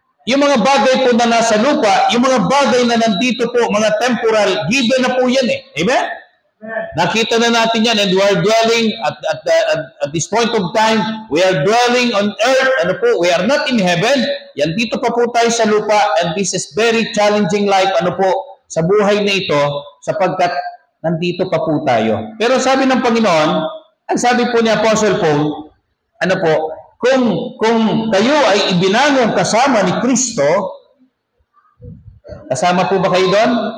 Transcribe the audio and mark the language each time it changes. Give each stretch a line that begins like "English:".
Filipino: Yung mga bagay po na nasa lupa, yung mga bagay na nandito po, mga temporal, given na po yan eh.
English: Amen?
Filipino: Nakita na natin yan,
English: and we are dwelling at this point of time, we are dwelling on earth, we are not in heaven.
Filipino: Yan, dito pa po tayo sa lupa,
English: and this is very challenging life,
Filipino: sa buhay na ito, sapagkat nandito pa po tayo. Pero sabi ng Panginoon, ang sabi po ni Apostle Paul, kung kayo ay ibinangon kasama ni Kristo, kasama po ba kayo doon?